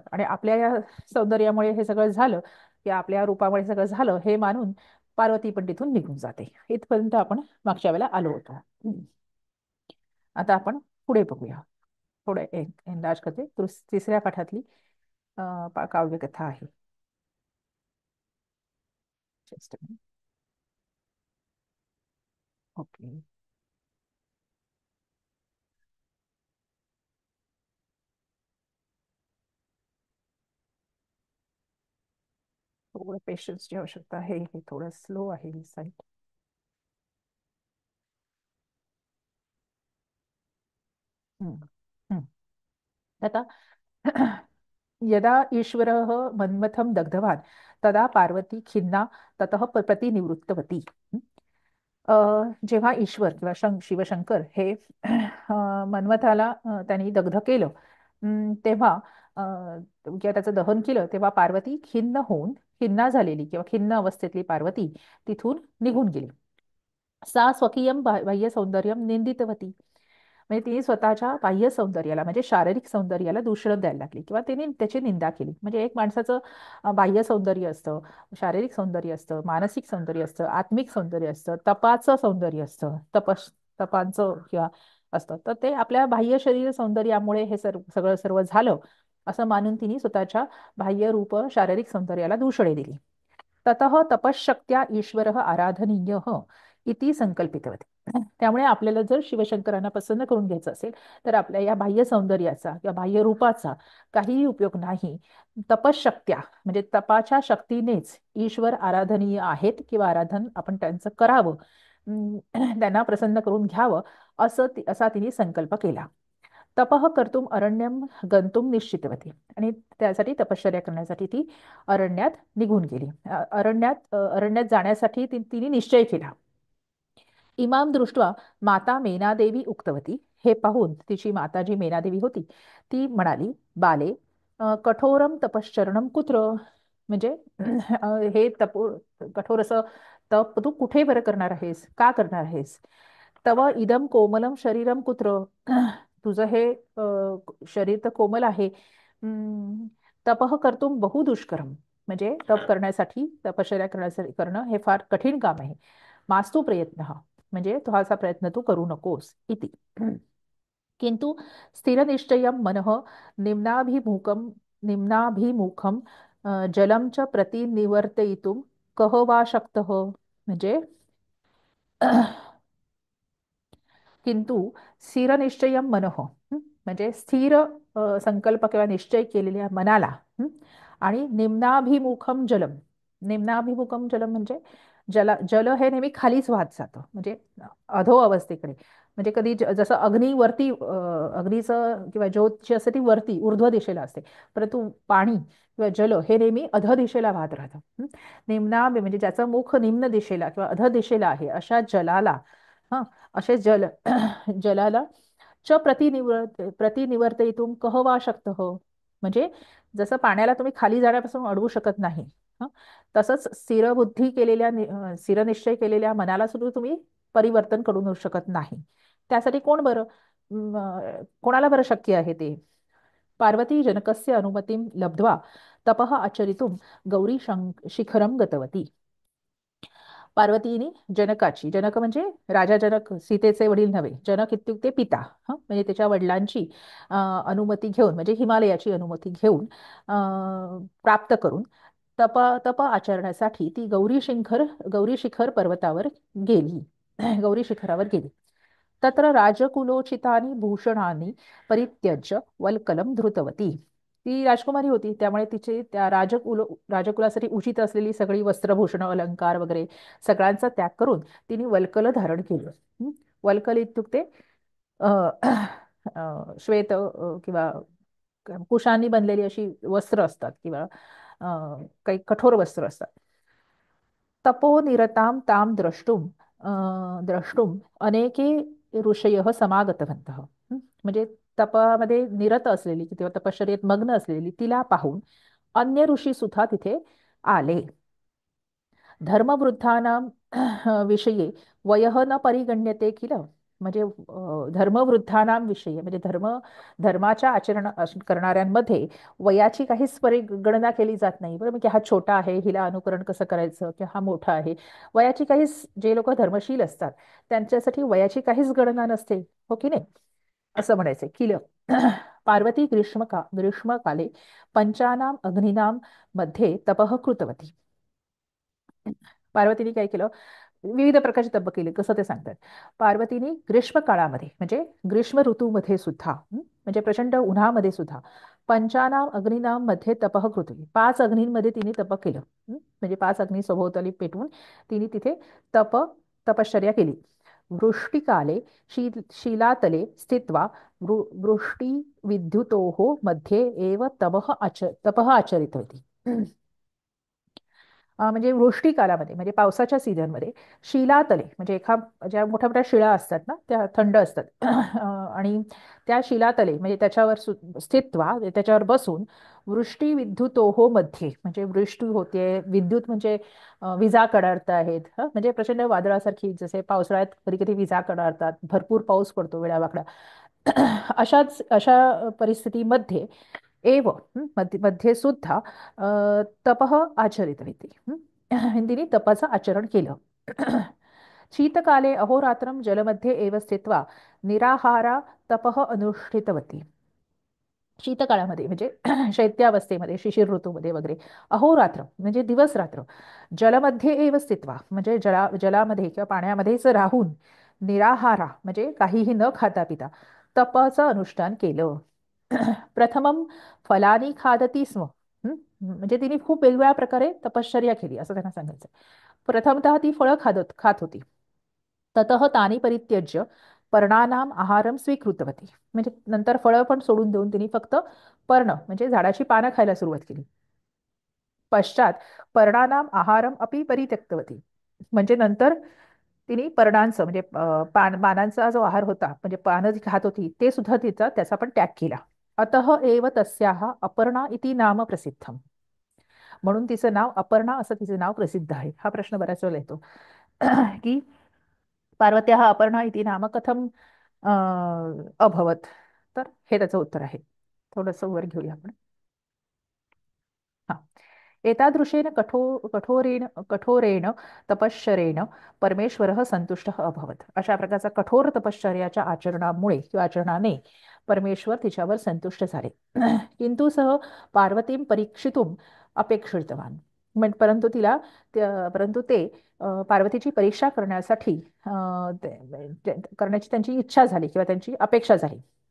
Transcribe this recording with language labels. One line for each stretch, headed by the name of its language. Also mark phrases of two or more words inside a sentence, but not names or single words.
Marathi: आणि आपल्या या सौंदर्यामुळे हे सगळं झालं, की आपल्या रूपामुळे सगळं झालं हे मानून पार्वती पण तिथून निघून जाते. इथपर्यंत आपण मागच्या वेळेला आलो होतो. आता आपण पुढे बघूया. थोडं एंदाज करते. तिसऱ्या पाठातली काव्यकथा आहे.
English: Just a minute.
Marathi: ओके. थोडं पेशन्सची आवश्यकता आहे. हे थोडं स्लो आहे ही साईट.
Sanskrit: आता यदा ईश्वरः मन्मथं दग्धवान् तदा पार्वती खिन्ना ततः प्रतिनिवृत्तवती.
Marathi: जेव्हा ईश्वर किंवा शिवशंकर हे मन्मथाला त्यांनी दग्ध केलं, तेव्हा किंवा त्याचं दहन केलं, तेव्हा पार्वती खिन्ना झालेली किंवा खिन्न अवस्थेतली पार्वती तिथून निघून गेली.
Sanskrit: सा स्वकीयम बाह्य सौंदर्यम निंदितवती.
Marathi: म्हणजे तिने स्वतःच्या बाह्य सौंदर्याला म्हणजे शारीरिक सौंदर्याला दूषण द्यायला लागली किंवा तिने त्याची निंदा केली. म्हणजे एक माणसाचं बाह्य सौंदर्य असतं, शारीरिक सौंदर्य असतं, मानसिक सौंदर्य असतं, आत्मिक सौंदर्य असतं, तपाचं सौंदर्य असतं, तपांचं किंवा असतं. तर ते आपल्या बाह्य शरीर सौंदर्यामुळे हे सगळं सर्व झालं असं मानून तिने स्वतःच्या बाह्य रूप शारीरिक सौंदर्याला दूषणे दिली.
Sanskrit: ततः तपश्शक्त्या ईश्वर आराधनीय इति संकल्पितवती.
Marathi: त्यामुळे आपल्याला जर शिवशंकरांना प्रसन्न करून घ्यायचं असेल तर आपल्या या बाह्य सौंदर्याचा किंवा बाह्य रूपाचा काहीही उपयोग नाही. तपशक्त्या म्हणजे तपाच्या शक्तीनेच ईश्वर आराधनीय आहेत किंवा आराधन आपण त्यांचं करावं, त्यांना प्रसन्न करून घ्यावं असा तिने संकल्प केला.
Sanskrit: तपः कर्तुम अरण्यम गंतुम निश्चितवती.
Marathi: आणि त्यासाठी तपश्चर्या करण्यासाठी ती अरण्यात निघून गेली. अरण्यात जाण्यासाठी तिने निश्चय केला.
Sanskrit: इमाम दृष्ट्वा माता मेनादेवी उक्तवती.
Marathi: हे पाहून तिची माता जी मेनादेवी होती ती म्हणाली,
Sanskrit: बाले कठोरम तपश्चरणम कुत्र.
Marathi: म्हणजे हे कठोर असं तप तू कुठे बरं करणार आहेस, का करणार आहेस.
Sanskrit: तव इदम कोमलम शरीरम कुत्र.
Marathi: तुझं हे शरीर तर कोमल आहे.
Sanskrit: तपः कर्तुम बहु दुष्करम.
Marathi: म्हणजे तप करण्यासाठी तपश्चर्या करण्यासाठी करणं हे फार कठीण काम आहे.
Sanskrit: मास्तु प्रयत्न,
Marathi: म्हणजे तो असा प्रयत्न तू करू नकोस इति.
Sanskrit: किंतु स्थिरनिश्चयं मनः निम्नाभिमुखं निम्नाभिमुखं जलं च प्रतिनिवर्तयितुं कः वा शक्तः. म्हणजे किंतु स्थिरनिश्चयं मनः,
Marathi: म्हणजे स्थिर संकल्प किंवा निश्चय केलेल्या मनाला, आणि
Sanskrit: निम्नाभिमुखम जलम निम्नाभिमुखम जलम
Marathi: म्हणजे जल हे नेहमी खालीच वाहत जातं, म्हणजे अधो अवस्थेकडे. म्हणजे कधी जसं अग्नी वरती, अग्नीचं किंवा ज्योत जी असते ती वरती ऊर्ध्व दिशेला असते, परंतु पाणी किंवा जल हे नेहमी अध दिशेला वाहत राहतं. निम्नाभि म्हणजे ज्याचं मुख निम्न दिशेला किंवा अध दिशेला आहे अशा जलाला, हा, असे जलाला
Sanskrit: च प्रतिनिवर्तयितुम कह वा शक्तः.
Marathi: म्हणजे जसं पाण्याला तुम्ही खाली जाण्यापासून अडवू शकत नाही, हं, तसंच स्थिरबुद्धी केलेल्या स्थिरनिश्चय केलेल्या मनाला सुद्धा तुम्ही परिवर्तन करू शकत नाही. त्यासाठी कोण बरं, कोणाला बरं शक्य आहे ते?
Sanskrit: पार्वती जनकस्य अनुमतीं लब्ध्वा तपः आचरितुं गौरी शिखरम गतवती.
Marathi: पार्वतीने जनकाची, जनक म्हणजे राजा जनक, सीतेचे वडील नव्हे,
Sanskrit: जनक इत्युक्ते पिता,
Marathi: म्हणजे त्याच्या वडिलांची अनुमती घेऊन, म्हणजे हिमालयाची अनुमती घेऊन, प्राप्त करून तप तप आचरण्यासाठी ती गौरी शिखर पर्वतावर गेली. गौरी शिखरावर गेली.
Sanskrit: तत्र राजकुलोचितानि भूषणानि परित्यज्य वल्कलं धृतवती.
Marathi: ती राजकुमारी होती, त्यामुळे तिचे त्या राजकुलासाठी उचित असलेली सगळी वस्त्रभूषण अलंकार वगैरे सगळ्यांचा त्याग करून तिने वल्कल धारण केलं.
Sanskrit: वल्कल इत्युक्ते
Marathi: अ, श्वेत किंवा कुशांनी बनलेली अशी वस्त्र असतात, किंवा काही कठोर वस्त्र असतात.
Sanskrit: तपोनिरतां तां द्रष्टुम अनेके ऋषयः समागतवन्तः.
Marathi: म्हणजे तपामध्ये निरत असलेली किंवा तपश्चर्येत मग्न असलेली तिला पाहून अन्य ऋषी सुद्धा तिथे आले.
Sanskrit: धर्मवृद्धानां विषये वयः न परिगण्यते किल.
Marathi: म्हणजे धर्मवृद्धानां विषयी म्हणजे धर्माच्या करणाऱ्यांमध्ये वयाची काहीच परिगणना केली जात नाही, बरं. म्हणजे हा छोटा आहे, हिला अनुकरण कसं करायचं, किंवा हा मोठा आहे, वयाची काहीच, जे लोक धर्मशील असतात त्यांच्यासाठी वयाची काहीच गणना नसते, हो की नाही, असं म्हणायचंय.
Sanskrit: किल पार्वती ग्रीष्मकाले पंचानाम अग्नीनाम मध्ये तपः कृतवती.
Marathi: पार्वतीने काय केलं? विविध प्रकारचे तप केले, कसं ते सांगतात. पार्वतीने ग्रीष्म काळामध्ये म्हणजे ग्रीष्म ऋतूमध्ये सुद्धा, म्हणजे प्रचंड उन्हामध्ये सुद्धा
Sanskrit: पंचानाम अग्निनाम मध्ये तपः
Marathi: कृतली, 5 अग्नींमध्ये तिने तप केलं. म्हणजे 5 अग्नी सभोवताली पेटवून तिने तिथे तपश्चर्या केली.
Sanskrit: वृष्टिकाले शिलातले स्थित्वा वृष्टी विद्युतोः मध्ये एव तपः आचरितवती.
Marathi: म्हणजे वृष्टी कालामध्ये म्हणजे पावसाच्या सीझनमध्ये शिलातले म्हणजे ज्या मोठ्या मोठ्या शिळा असतात ना, त्या थंड असतात. आणि त्या शिलातले म्हणजे त्याच्यावर स्थित्वा त्याच्यावर बसून
Sanskrit: वृष्टी विद्युतोहो मध्ये
Marathi: म्हणजे वृष्टी होते, विद्युत म्हणजे विजा कडाडत आहेत, म्हणजे प्रचंड वादळासारखी, जसे पावसाळ्यात कधी कधी विजा कडाडतात, भरपूर पाऊस पडतो वेळावाकडा. अशा परिस्थितीमध्ये मध्ये सुद्धा
Sanskrit: तपः आचरितवती.
Marathi: तिने तपाचं आचरण केलं.
Sanskrit: शीतकाले अहोरात्रं जलमध्ये एव स्थित्वा निराहारा तपः अनुष्ठितवती.
Marathi: शीतकाळामध्ये म्हणजे शैत्यावस्थेमध्ये, शिशिर ऋतूमध्ये वगैरे, अहोरात्र म्हणजे दिवस रात्र,
Sanskrit: जलमध्ये एव स्थित्वा
Marathi: म्हणजे जलामध्ये किंवा पाण्यामध्येच राहून, निराहारा म्हणजे काहीही न खाता पिता तपाचं अनुष्ठान केलं.
Sanskrit: प्रथमम फलानी खादती स्म.
Marathi: म्हणजे तिने खूप वेगवेगळ्या प्रकारे तपश्चर्या केली असं त्यांना सांगायचं. प्रथमतः ती फळं खात होती.
Sanskrit: ततः तानी परित्यज्य पर्णानाम आहारम स्वीकृतवती.
Marathi: म्हणजे नंतर फळं पण सोडून देऊन तिने फक्त पर्ण म्हणजे झाडाची पानं खायला सुरुवात केली.
Sanskrit: पश्चात पर्णानाम आहारम अपि परित्यक्तवती.
Marathi: म्हणजे नंतर तिने पर्णांचं म्हणजे पानांचा जो आहार होता, म्हणजे पानं जी खात होती ते सुद्धा त्याचा पण त्याग केला.
Sanskrit: अतः एव तस्याः अपर्णा इति नाम प्रसिद्धम.
Marathi: म्हणून तिचं नाव अपर्णा असं तिचं नाव प्रसिद्ध आहे. हा प्रश्न बऱ्याच वेळेला येतो की
Sanskrit: पार्वत्याः अपर्णा इति नाम कथम अभवत.
Marathi: तर हे त्याचं उत्तर आहे. थोडंसं वर घेऊया आपण. हा,
Sanskrit: एतादृशेन कठोरेण तपश्चरेण परमेश्वरः संतुष्टः अभवत.
Marathi: अशा प्रकारचा कठोर तपश्चर्याच्या आचरणामुळे किंवा आचरणाने परमेश्वर तिच्यावर संतुष्ट झाले.
Sanskrit: किंतु सह पार्वतीं परीक्षितुम अपेक्षितवान.
Marathi: परंतु ते पार्वतीची परीक्षा करण्यासाठी करण्याची त्यांची इच्छा झाली किंवा त्यांची अपेक्षा झाली.